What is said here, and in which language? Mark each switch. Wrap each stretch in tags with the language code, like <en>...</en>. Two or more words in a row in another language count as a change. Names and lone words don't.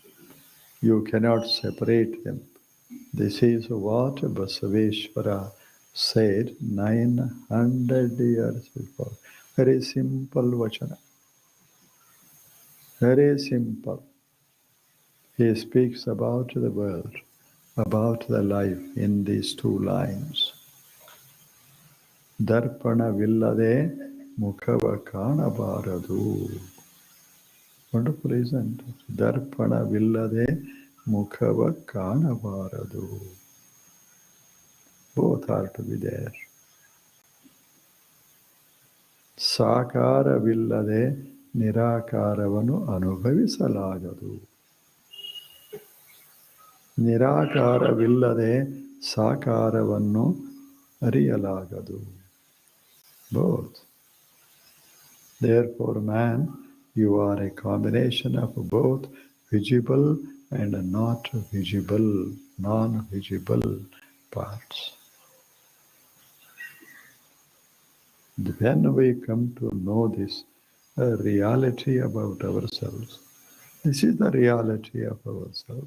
<en>You cannot separate them. This is what Basaveshwara said 900 years before. Very simple vachana. Very simple. He speaks about the world, about the life in these two lines.</en> <kn>ದರ್ಪಣವಿಲ್ಲದೆ ಮುಖವ ಕಾಣಬಾರದು.</kn> <en>Wonderful, isn't it?</en> <kn>ದರ್ಪಣವಿಲ್ಲದೆ ಮುಖವ ಕಾಣಬಾರದು.</kn> <en>Both are to be there.</en> <kn>ಸಾಕಾರವಿಲ್ಲದೆ ನಿರಾಕಾರವನ್ನು ಅನುಭವಿಸಲಾಗದು. ನಿರಾಕಾರವಿಲ್ಲದೆ ಸಾಕಾರವನ್ನು ಅರಿಯಲಾಗದು.</kn> <en>Both. Therefore, man, you are a combination of both visible and not visible, non-visible parts. When we come to know this reality about ourselves, this is the reality of ourselves.</en>